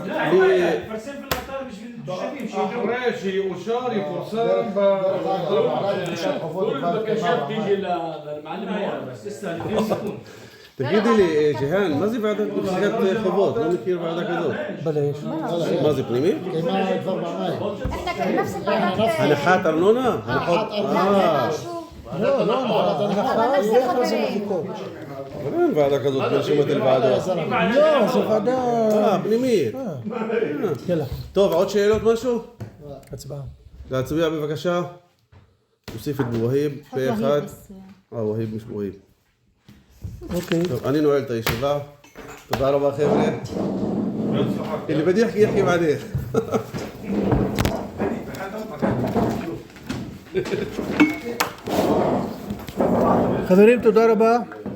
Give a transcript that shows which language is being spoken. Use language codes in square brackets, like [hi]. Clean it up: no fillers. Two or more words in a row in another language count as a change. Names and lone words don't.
[he] מפרסם באתר בשביל תושבים שידעו. אחרי שיאושר, יפורסם בבקשה תיג'י למעלם בס, תסתכל לפני סיכון. תגידי לי, ג'יהאן, מה זה ועדת מחיקת חובות? לא מכיר ועדה כזאת. מה זה פנימי? כמה כבר פעמיים. [ar] احنا نفس البلد [he] הנחת ארנונה? אבל אין ועדה כזאת ברשימת הוועדה. לא, זו ועדה פנימית. יאללה, טוב, עוד שאלות משהו? הצבעה. להצביע בבקשה. נוסיף את בווהיב פה אחד. ווהיב מש בווהיב. אוקיי. טוב, אני נועל את הישיבה. תודה רבה חבר'ה. [ar] اللي بدي يحكي يحكي بعدين. [he] חברים, תודה רבה.